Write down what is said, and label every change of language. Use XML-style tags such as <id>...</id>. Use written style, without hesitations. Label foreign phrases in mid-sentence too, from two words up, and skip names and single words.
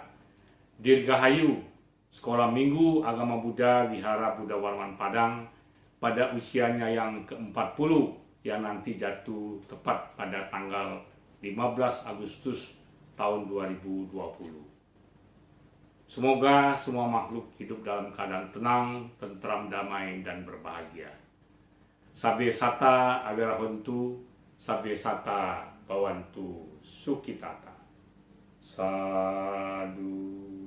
<id>Dirgahayu, Sekolah Minggu Agama Buddha Wihara Buddha Warman Padang pada usianya yang ke-40 yang nanti jatuh tepat pada tanggal 15 Agustus tahun 2020. Semoga semua makhluk hidup dalam keadaan tenang, tentram, damai, dan berbahagia.</id> <pi>Sabbe sata awirahontu, sabbe sata bawantu sukitata. Sadu.</pi>